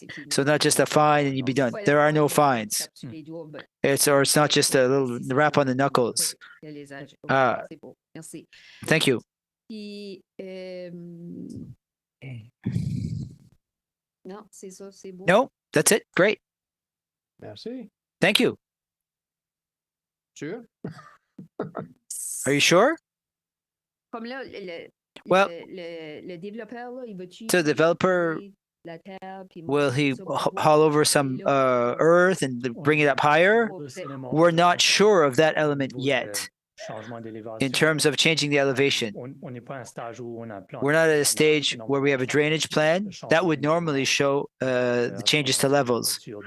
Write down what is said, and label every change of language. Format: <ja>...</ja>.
<en>So not just a fine and you'd be done. There are no fines. It's not just a little rap on the knuckles. Thank you.</en> <fr>Puis, non, c'est ça, c'est beau.</fr> <en>No, that's it. Great.</en> <fr>Merci.</fr> <en>Thank you. Sure. Are you sure?</en> <fr>Comme là,</fr> <en>Well,</en> <fr>le développeur, là, il va-tu</fr> <en>so the developer,</en> <fr>la terre, puis</fr> <en>will he haul over some earth and bring it up higher? We're not sure of that element yet. In terms of changing the elevation, we're not at a stage where we have a drainage plan that would normally show the changes to levels.</en>